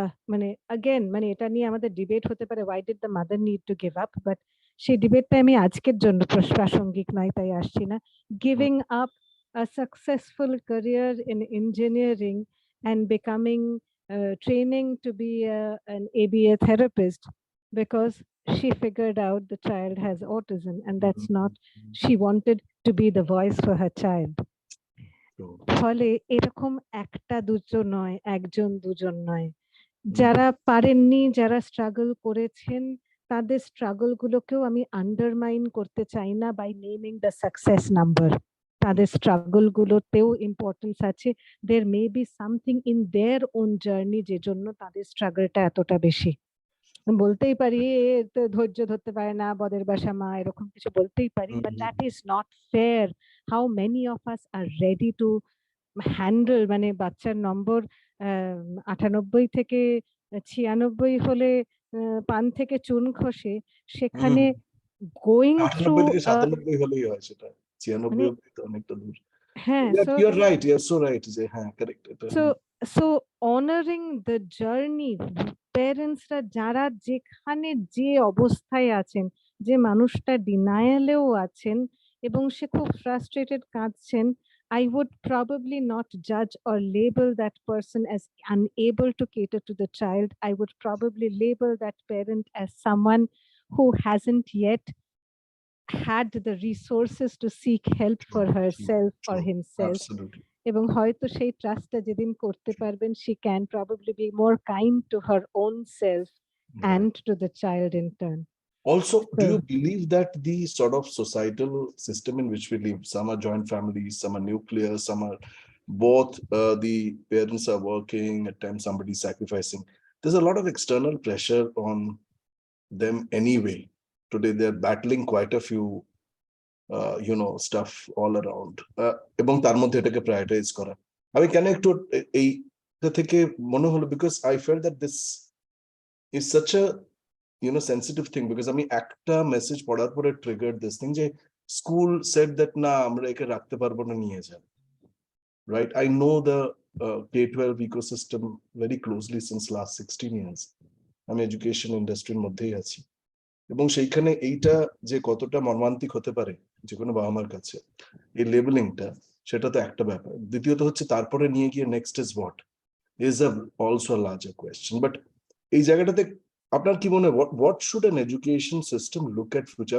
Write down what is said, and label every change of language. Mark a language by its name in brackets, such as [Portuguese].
[Bangla] মানে again, মানে এটা নিয়ে আমাদের ডিবেট হতে পারে, [English] why did the mother need to give up, but [Bangla] সেই ডিবেটটা আমি আজকের জন্য প্রাসঙ্গিক নয়, তাই আসছি না। [English] Giving up a successful career in engineering and becoming training to be an ABA therapist because she figured out the child has autism, and that's not, she wanted to be the voice for her child. [Bangla] ফলে এরকম একটা দুজন নয়, একজন দুজন নয়, যারা পারেননি, যারা স্ট্রাগল করেছেন, তাদের স্ট্রাগল গুলোকেও আমি আন্ডারমাইন করতে চাই না [English] By naming the success number. [Bangla] তাদের স্ট্রাগল গুলোতেও ইম্পর্টেন্স আছে। [English] there may be something in their own journey [Bangla] যে জন্য তাদের স্ট্রাগলটা এতটা বেশি। বলতেই পারি তো ধৈর্য ধরতে পারে না, বদের বাসা মা, এরকম কিছু বলতেই পারি, [English] But that is not fair. How many of us are ready to handle, [Bangla] মানে বাচ্চার নম্বর 98 থেকে 96 হলে পান থেকে চুন খসে, সেখানে [English] going through [Bangla] 98 থেকে 97 হলেই হয় সেটা, 96 অব্দি তো অনেকটা দূর। হ্যাঁ, [English] you are right, you are so right, [Bangla] যে হ্যাঁ [English] Correct এটা। so honoring the journey, [Bangla] প্যারেন্টসরা যারা যেখানে যে অবস্থায় আছেন, যে মানুষটা ডিনায়ালেও আছেন এবং সে খুব ফ্রাস্ট্রেটেড কাঁদছেন, [English] I would probably not judge or label that person as unable to cater to the child. I would probably label that parent as someone who hasn't yet had the resources to seek help for herself or himself. Absolutely. [Bangla] এবং হয়তো সেই ট্রাস্টটা যেদিন করতে পারবেন, [English] she can probably be more kind to her own self and to the child in turn. Also, do you believe that the sort of societal system in which we live, some are joint families, some are nuclear, some are both, the parents are working, at times somebody's sacrificing. There's a lot of external pressure on them anyway. Today they're battling quite a few stuff all around, [Bangla] এবং তার মধ্যে এটাকে [English] prioritize করা। [Bangla] আমি কেন একটু এইটা থেকে মনে হলো, [English] because I felt that this is such a sensitive thing, because [Bangla] আমি একটা মেসেজ পড়ার পরে [English] triggered this thing [Bangla] যে [English] school said that [Bangla] না আমরা একে রাখতে পারবো না, নিয়ে যান, right? [English] I know the K-12 ecosystem very closely since last 16 years. [Bangla] আমি এডুকেশন ইন্ডাস্ট্রির মধ্যেই আছি, এবং সেইখানে এইটা যে কতটা মর্মান্তিক হতে পারে যে কোনো বাবা মার কাছে, এই লেবেলিংটা, সেটা তো একটা ব্যাপার। দ্বিতীয়ত হচ্ছে তারপরে নিয়ে গিয়ে [English] Next is what is also larger question. But [Bangla] এই জায়গাটাতে আপনার কি মনে হয়, [English] What should an education system look at future?